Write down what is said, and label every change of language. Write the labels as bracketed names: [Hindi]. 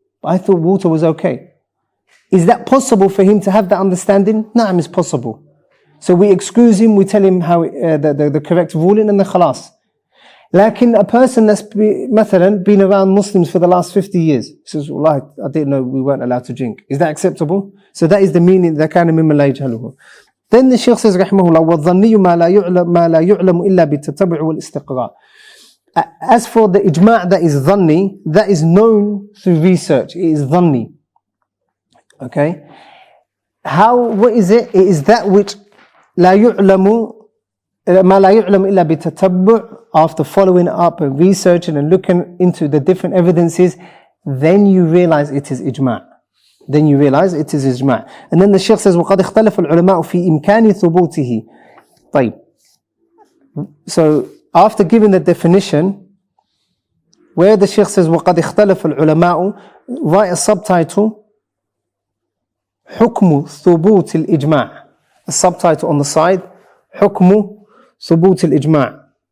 [English] But I thought water was okay. Is that possible for him to have that understanding? Naam, it's possible. So we excuse him, we tell him how the correct ruling, and then khalas. Lakin a person that's مثلا been around Muslims for the last 50 years says, well, I didn't know we weren't allowed to drink. Is that acceptable? So that is the meaning, that [Arabic] كان ممن لا يجهله. [English] Then the Shaykh says [Arabic] رحمه الله والظني ما لا يعلم إلا بالتتبع والاستقراء. [English] As for the ijma' that is dhanni, that is known through research. It is dhanni. Okay? What is it? It is that which [Arabic] لا يعلم ما لا يعلم إلا بالتتبع. [English] After following up and researching and looking into the different evidences, then you realize it is ijma'. And then the Shaykh says [Arabic] وقد اختلف العلماء في إمكان ثبوته. طيب. [English] So after giving the definition, where the Shaykh says [Arabic] وقد اختلف العلماء, [English] write a subtitle [Arabic] حكم ثبوت الإجماع. [English] A subtitle on the side, [Arabic] حكم ثبوت الإجماع.